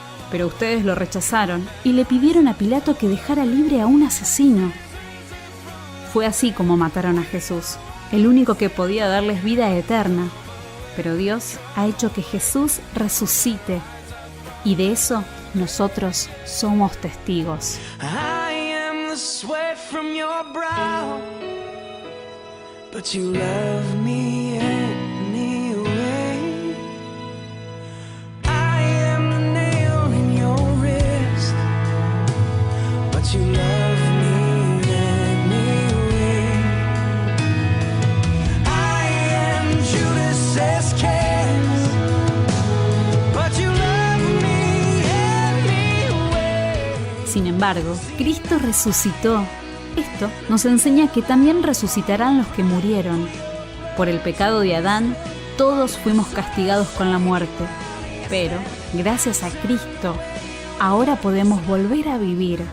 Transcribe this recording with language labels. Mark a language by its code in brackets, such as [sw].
[es] Pero ustedes lo rechazaron y le pidieron a Pilato que dejara libre a un asesino. Fue así como mataron a Jesús, el único que podía darles vida eterna. Pero Dios ha hecho que Jesús resucite, y de eso nosotros somos testigos. [en] I am the sweat from your brow, but you love me anyway. I am the nail in your wrist, but you love me anyway. I am Judas Iscariot, but you love me anyway. [es] Sin embargo, Cristo resucitó. Esto nos enseña que también resucitarán los que murieron. Por el pecado de Adán, todos fuimos castigados con la muerte. Pero, gracias a Cristo, ahora podemos volver a vivir.